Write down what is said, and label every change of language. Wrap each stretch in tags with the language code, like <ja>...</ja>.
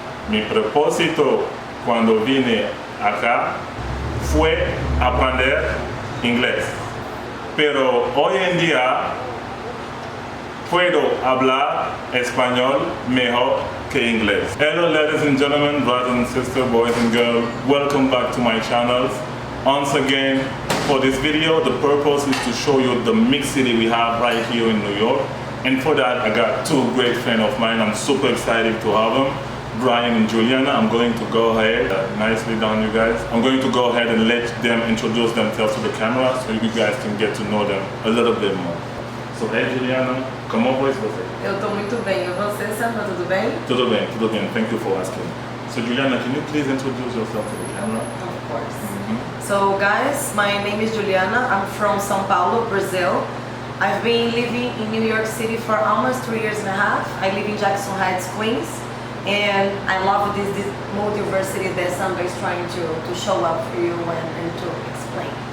<es>Mi propósito cuando vine acá fue aprender inglés, pero hoy en día puedo hablar español mejor que inglés.</es> <en>Hello ladies and gentlemen, brothers and sisters, boys and girls, welcome back to my channel. Once again, for this video, the purpose is to show you the mixity we have right here in New York. And for that, I got 2 great friends of mine. I'm super excited to have them, Brian and Juliana. I'm going to go ahead, nicely done you guys. I'm going to go ahead and let them introduce themselves to the camera so you guys can get to know them a little bit more. So, hey Juliana,</en> <pt>como vai você?</pt> <en>Eu tô muito bem. E você, Sandra, tudo bem?</en> <pt>Tudo bem, tudo bem.</pt> <en>Thank you for asking. So Juliana, can you please introduce yourself to the camera? Of course. So guys, my name is Juliana. I'm from São Paulo, Brazil. I've been living in New York City for almost 3 years and a half. I live in Jackson Heights, Queens. And I love this multiversity that Sandra is trying to show up for you and to explain.</en>